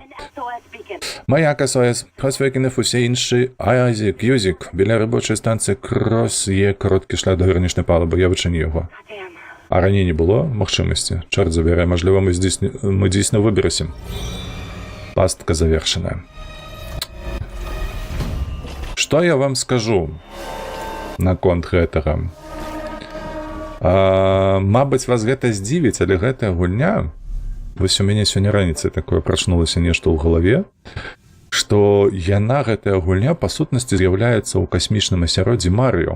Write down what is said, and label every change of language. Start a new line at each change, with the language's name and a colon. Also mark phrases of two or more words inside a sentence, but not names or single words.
Ukrainian: Маяк СОС. Хтось викинув усі інші. Айзік, Юзік. Біля робочої станції Крос є короткий шлях до гірнішньої палуби. Я вчиню його. А раніше не було можливості. Чорт забирай, можливо, ми дійсно виберемося. Пастка завершена.
Russian: Что я вам скажу
Belarusian: на конт гэтага? Мабыць, вас гэта здзівіць, але гэтая гульня... Вось у мяне сёння раніцай такое прачнулася нешта ў галаве, што яна, гэтая гульня, па сутнасці з'яўляецца ў касмічным асяроддзі Марыо.